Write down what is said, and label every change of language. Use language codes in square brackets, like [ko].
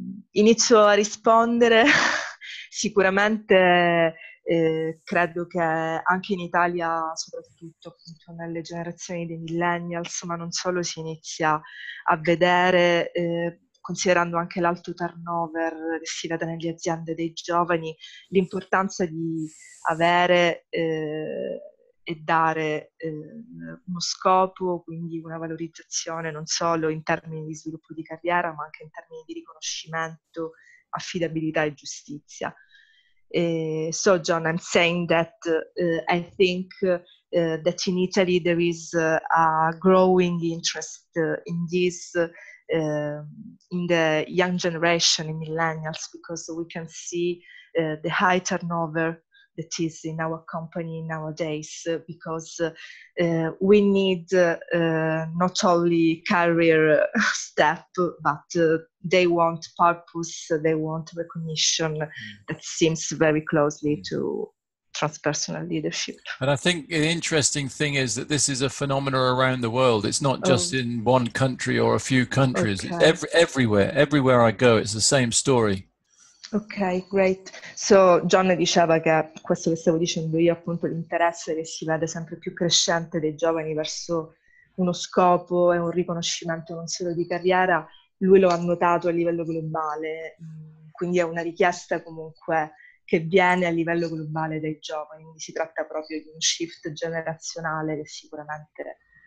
[it] Inizio a rispondere. Sicuramente credo che anche in Italia, soprattutto appunto nelle generazioni dei millennials, ma non solo, si inizia a vedere, considerando anche l'alto turnover che si vede nelle aziende dei giovani, l'importanza di avere e dare uno scopo, quindi una valorizzazione non solo in termini di sviluppo di carriera, ma anche in termini di riconoscimento, affidabilità e giustizia. [en] So John, I'm saying that I think that in Italy there is a growing interest in this in the young generation, in millennials, because we can see the high turnover that is in our company nowadays, because we need not only career step, but they want purpose, they want recognition that seems very closely to transpersonal leadership. And I think the interesting thing is that this is a phenomenon around the world. It's not just in one country or a few countries. Okay. It's everywhere I go, it's the same story. Ok, great. [it] So John diceva che questo che stavo dicendo io, appunto, l'interesse che si vede sempre più crescente dei giovani verso uno scopo e un riconoscimento non solo di carriera, lui lo ha notato a livello globale, quindi è una richiesta comunque che viene a livello globale dai giovani, quindi si tratta proprio di un shift generazionale che sicuramente